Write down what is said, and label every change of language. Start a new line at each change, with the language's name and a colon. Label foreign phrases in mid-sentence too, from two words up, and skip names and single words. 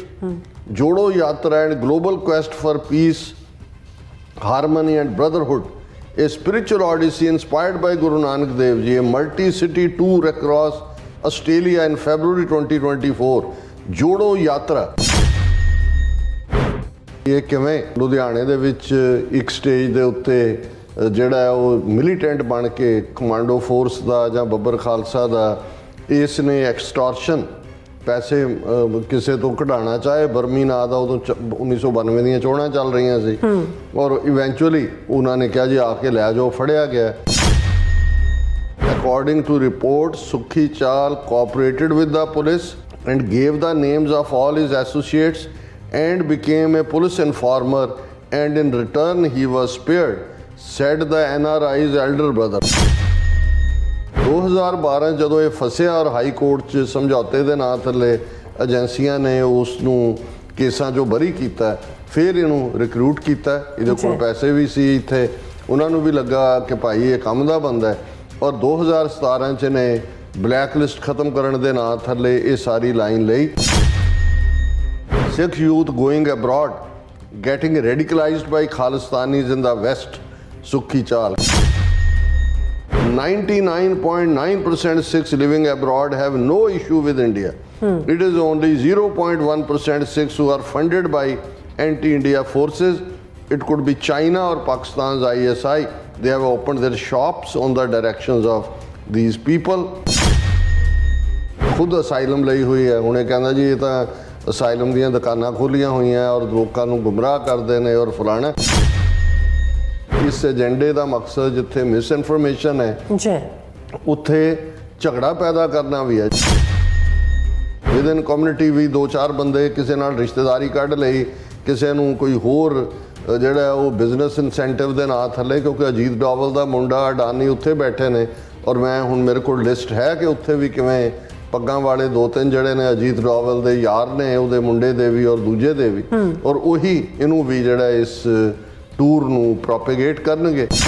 English: Jodo Yatra and Global Quest for Peace, Harmony and Brotherhood, a spiritual odyssey inspired by Guru Nanak Dev Ji, a multi-city tour across Australia in February 2024. Jodo Yatra.
Punjabi: ਇਹ ਕਿਵੇਂ ਲੁਧਿਆਣੇ ਦੇ ਵਿੱਚ ਇੱਕ ਸਟੇਜ ਦੇ ਉੱਤੇ ਜਿਹੜਾ ਉਹ ਮਿਲੀਟੈਂਟ ਬਣ ਕੇ ਕਮਾਂਡੋ ਫੋਰਸ ਦਾ ਜਾਂ ਬੱਬਰ ਖਾਲਸਾ ਦਾ ਇਸ ਨੇ ਐਕਸਟੋਰਸ਼ਨ ਪੈਸੇ ਕਿਸੇ ਤੋਂ ਕਢਾਉਣਾ ਚਾਹੇ ਬਰਮੀ ਨਾਂ ਦਾ ਉਦੋਂ 1992 ਦੀਆਂ ਚੋਣਾਂ ਚੱਲ ਰਹੀਆਂ ਸੀ ਔਰ ਇਵੈਂਚੁਅਲੀ ਉਹਨਾਂ ਨੇ ਕਿਹਾ ਜੀ ਆ ਕੇ ਲੈ ਜਾਓ ਫੜਿਆ ਗਿਆ
English: According to reports, Sukhi Chal cooperated with the police and gave the names of all his associates and became a police informer, and in return he was spared, said the NRI's elder brother.
Punjabi: 2012 ਜਦੋਂ ਇਹ ਫਸਿਆ ਔਰ ਹਾਈ ਕੋਰਟ 'ਚ ਸਮਝੌਤੇ ਦੇ ਨਾਂ ਥੱਲੇ ਏਜੰਸੀਆਂ ਨੇ ਉਸ ਨੂੰ ਕੇਸਾਂ 'ਚੋਂ ਬਰੀ ਕੀਤਾ ਫਿਰ ਇਹਨੂੰ ਰਿਕਰੂਟ ਕੀਤਾ ਇਹਦੇ ਕੋਲ ਪੈਸੇ ਵੀ ਸੀ ਇੱਥੇ ਉਹਨਾਂ ਨੂੰ ਵੀ ਲੱਗਾ ਕਿ ਭਾਈ ਇਹ ਕੰਮ ਦਾ ਬੰਦਾ ਹੈ ਔਰ 2017 'ਚ ਨੇ ਬਲੈਕ ਲਿਸਟ ਖਤਮ ਕਰਨ ਦੇ ਨਾਂ ਥੱਲੇ ਇਹ ਸਾਰੀ ਲਾਈਨ ਲਈ
English: Sikh youth going abroad, getting radicalized by Khalistanis in the West, Sukhi Chal. 99.9% Sikhs living abroad have no issue with India. It is only 0.1% Sikhs who are funded by anti-India forces. It could be China or Pakistan's ISI. They have opened their shops on the directions of these people.
Punjabi: खुद asylum ਲਈ ਹੋਈ ਹੈ ਹੁਣੇ ਕਹਿੰਦਾ ਜੀ ਇਹ ਤਾਂ ਅਸਾਈਲਮ ਦੀਆਂ ਦੁਕਾਨਾਂ ਖੋਲੀਆਂ ਹੋਈਆਂ ਔਰ ਲੋਕਾਂ ਨੂੰ ਗੁੰਮਰਾਹ ਕਰਦੇ ਨੇ ਔਰ ਫਲਾਣਾ ਇਸ ਏਜੰਡੇ ਦਾ ਮਕਸਦ ਜਿੱਥੇ
English: misinformation
Punjabi: ਹੈ ਜੀ ਉੱਥੇ ਝਗੜਾ ਪੈਦਾ ਕਰਨਾ ਵੀ ਹੈ
English: within community
Punjabi: ਵੀ ਦੋ ਚਾਰ ਬੰਦੇ ਕਿਸੇ ਨਾਲ ਰਿਸ਼ਤੇਦਾਰੀ ਕੱਢ ਲਈ ਕਿਸੇ ਨੂੰ ਕੋਈ ਹੋਰ ਜਿਹੜਾ ਉਹ
English: business incentive
Punjabi: ਦੇ ਨਾਂ ਥੱਲੇ ਕਿਉਂਕਿ ਅਜੀਤ ਡੋਵਲ ਦਾ ਮੁੰਡਾ ਅਡਾਨੀ ਉੱਥੇ ਬੈਠੇ ਨੇ ਔਰ ਮੈਂ ਹੁਣ ਮੇਰੇ ਕੋਲ ਲਿਸਟ ਹੈ ਕਿ ਉੱਥੇ ਵੀ ਕਿਵੇਂ ਪੱਗਾਂ ਵਾਲੇ ਦੋ ਤਿੰਨ ਜਿਹੜੇ ਨੇ ਅਜੀਤ ਡੋਵਲ ਦੇ ਯਾਰ ਨੇ ਉਹਦੇ ਮੁੰਡੇ ਦੇ ਵੀ ਔਰ ਦੂਜੇ ਦੇ ਵੀ ਔਰ ਉਹੀ ਇਹਨੂੰ ਵੀ ਜਿਹੜਾ ਇਸ ਟੂਰ ਨੂੰ ਪ੍ਰੋਪੇਗੇਟ ਕਰਨਗੇ